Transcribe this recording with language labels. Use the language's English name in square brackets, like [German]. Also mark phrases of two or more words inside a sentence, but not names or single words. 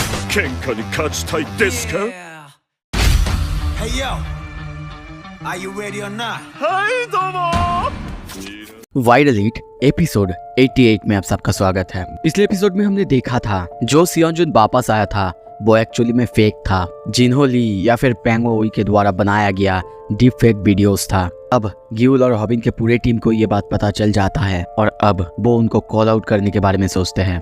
[Japanese] 喧嘩に勝ちたいですか？ [English] Hey yo, are you ready or not? [Japanese] はいどうも [Hindi] वाइरल हिट एपिसोड 88 में आप सबका स्वागत है। पिछले एपिसोड में हमने देखा था जो सियोंजुन वापस आया था वो एक्चुअली में फेक था, जिन्हो ली या फिर पेंगो के द्वारा बनाया गया [English] deep fake videos [Hindi] था। अब ग्यूल और हॉबिन के पूरे टीम को ये बात पता चल जाता है और अब वो उनको [English] call out [Hindi] करने के बारे में सोचते हैं।